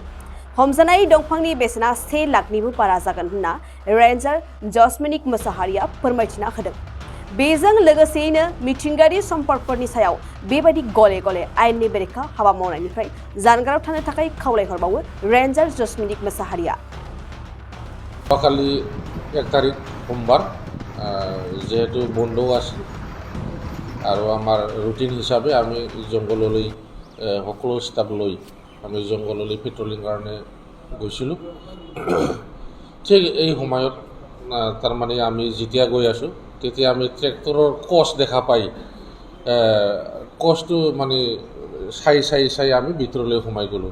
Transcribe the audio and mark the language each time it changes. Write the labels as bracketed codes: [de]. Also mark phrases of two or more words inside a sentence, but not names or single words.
[brx] हमजानाय दंफांनि बेसेना 1 लाखनिबो बारा जागोन होनना रेन्जार जसमनिक मोसाहारिया फोरमायथिना होदों। बेजों लोगोसेयैनो मिथिंगायारि सम्पदफोरनि सायाव बेबायदि गले गले आयेननि बेरेखा हाबा मावनायनिफ्राय जानगाराव थानो थाखाय खावलायहरबावो रेन्जार जसमनिक मोसाहारिया। [as] কালি 1 তাৰিখ সোমবাৰ যেহেতু বন্ধ আছিল আৰু আমাৰ ৰুটিন হিচাপে আমি জংঘললৈ সকলো ষ্টাফ লৈ আমি জংঘললৈ পেট্ৰলিং কাৰণে গৈছিলোঁ। ঠিক এই সময়ত তাৰমানে আমি যেতিয়া গৈ আছোঁ তেতিয়া আমি ট্ৰেক্টৰৰ কচ দেখা পাই কচটো মানে চাই আমি ভিতৰলৈ সোমাই গ'লোঁ।